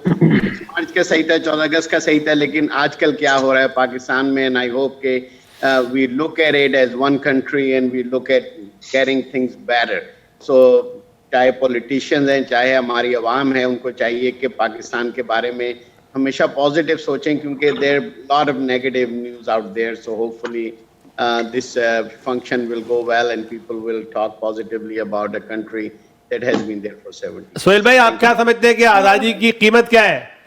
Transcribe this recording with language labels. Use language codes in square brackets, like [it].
[hi] मार्च का सही था, 14 अगस्त का सही था, लेकिन आजकल क्या हो रहा है पाकिस्तान में, [en] And I hope के we look at it as one country and we look at caring things better. [hi] सो चाहे पॉलिटिशियंस हैं, चाहे हमारी आवाम है, उनको चाहिए कि पाकिस्तान के बारे में हमेशा पॉजिटिव सोचें, क्योंकि [en] There lot of negative news out there. So hopefully this function will go well and people will talk positively about a country that has been there for 70. [hi] Sohail भाई, आप क्या समझते हैं कि आज़ादी की कीमत क्या है?